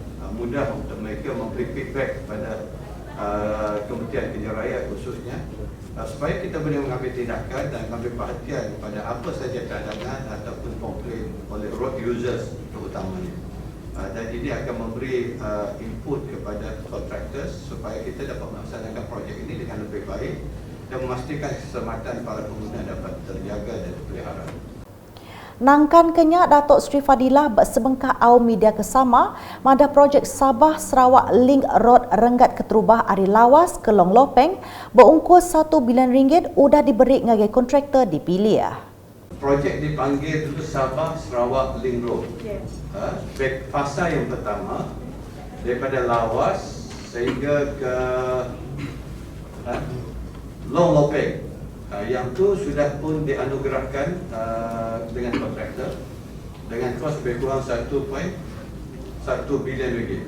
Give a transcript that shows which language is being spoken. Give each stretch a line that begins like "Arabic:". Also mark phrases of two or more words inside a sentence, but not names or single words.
Malay: Mudah untuk mereka memberi feedback kepada Kementerian Pilihan Raya khususnya, supaya kita boleh mengambil tindakan dan mengambil perhatian pada apa saja cadangan ataupun komplain oleh
English: road users
Malay: terutamanya. Dan ini akan memberi input kepada contractors supaya kita dapat melaksanakan projek ini dengan lebih baik dan memastikan keselamatan para pengguna dapat terjaga dan terpelihara.
Iban: Nangkan kenyak Datuk Seri Fadilah bersebengkah au media kesama mada projek Sabah Sarawak Link Road Renggat Keterubah Ari Lawas ke Long Lopeng berungkus RM1 bilion udah diberi ngagai kontraktor dipilih.
Malay: Projek dipanggil dulu Sabah Sarawak Link Road. Fasa yang pertama daripada Lawas sehingga ke Long Lopeng. Yang tu sudah pun dianugerahkan dengan kontraktor dengan kos lebih kurang RM1.1 bilion.